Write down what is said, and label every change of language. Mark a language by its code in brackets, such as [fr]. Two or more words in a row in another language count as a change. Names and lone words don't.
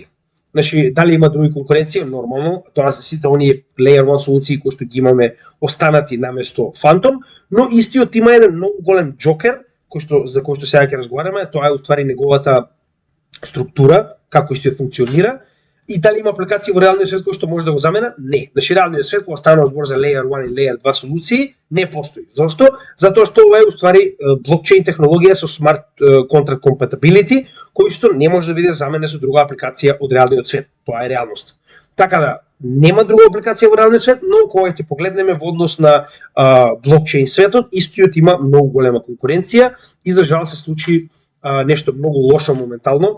[mk] Значи, дали има други конкуренција? Нормално, тоа се сите оние Layer 1 солуции кои што ги имаме останати наместо Phantom, но истиот има еден многу голем джокер, за кој што сега ќе разговараме, тоа е уствари неговата структура, како истиот функционира, и дали има апликација во реалниот свет кој што може да го замена? Не. Значи, реалниот свет, кога станува збор за Layer 1 и Layer 2 солуции, не постои. Зошто? Затоа што ова е уствари блокчейн технологија со [en] smart contract compatibility, [mk] кој што не може да биде заменен со друга апликација од реалниот свет. Тоа е реалност. Така да, нема друга апликација во реалниот свет, но кога ќе погледнеме во однос на блокчейн светот, истиот има многу голема конкуренција и за жал се случи нешто многу лошо моментално.